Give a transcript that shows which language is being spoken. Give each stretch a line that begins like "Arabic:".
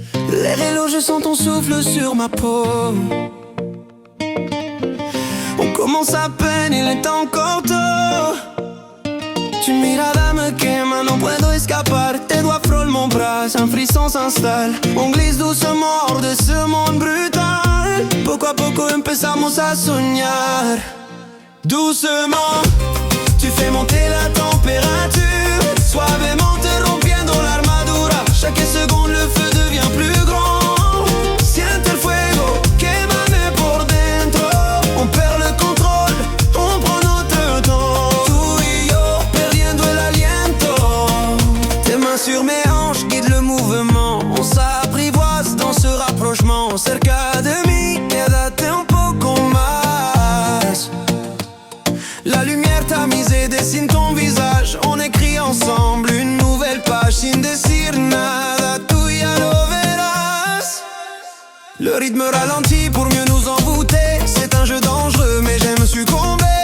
French: Les vélos, je sens ton souffle sur ma peau. On commence à peine, il est encore tôt.
Spanish: Tu mirada me quema, no puedo escapar.
French: Tes doigts frôlent mon bras, un frisson s'installe. On glisse doucement hors de ce monde brutal.
Spanish: Poco a poco empezamos a soñar.
French: Doucement, tu fais monter la température.
Spanish: Suavemente rompiendo la armadura.
French: Chaque seconde le feu devient plus grand.
Spanish: Siente el fuego, quémame por dentro.
French: On perd le contrôle, on prend notre temps.
Spanish: Tú y yo, perdiendo el aliento.
French: Tes mains sur mes hanches guident le mouvement. On s'apprivoise dans ce rapprochement.
Spanish: Cerca de mí, quédate un poco más.
French: La lumière tamisée dessine ton visage. On écrit ensemble une nouvelle page
Spanish: sin decir nada, tú ya lo verás.
French: Le rythme ralentit pour mieux nous envoûter. C'est un jeu dangereux mais j'aime succomber.